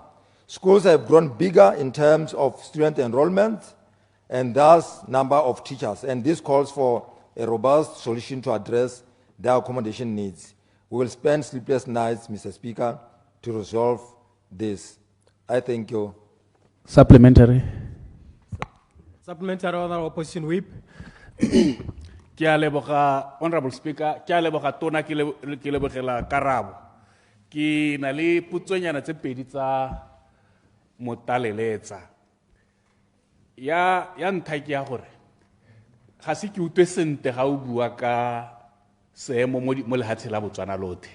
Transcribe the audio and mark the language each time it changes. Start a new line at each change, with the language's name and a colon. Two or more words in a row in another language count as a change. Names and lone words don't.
English: Schools have grown bigger in terms of student enrollment and thus number of teachers, and this calls for a robust solution to address their accommodation needs. We will spend sleepless nights, Mr. Speaker, to resolve this. I thank you. Supplementary. Supplementary, Honourable Opposition Whip.
Tswana: Ke a leboga,
English: Honourable Speaker,
Tswana: ke a leboga tona ke lebogela karabo. Ke na le putsonyana tse pedi tsa motaleletsa. Ya ntlha ke ya gore ga se ke utlwe sentle ga o bua ka seemo mo lehatshe la Botswana lotlhe.